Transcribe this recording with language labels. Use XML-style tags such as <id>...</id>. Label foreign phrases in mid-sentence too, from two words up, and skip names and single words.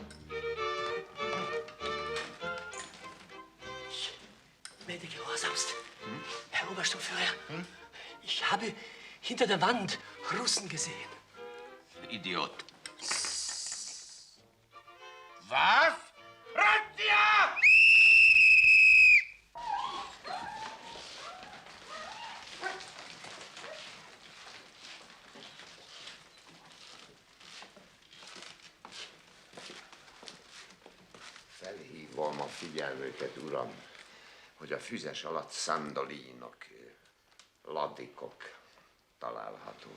<de>Gnädige Gehorsamst. Herr Obersturmführer, ich habe hinter der Wand Russen gesehen. Idiot. Was? Razzia!</de> <hu>Felhívom a figyelmüket, uram, hogy a füzes alatt szandolinok, ladikok találhatók.</hu>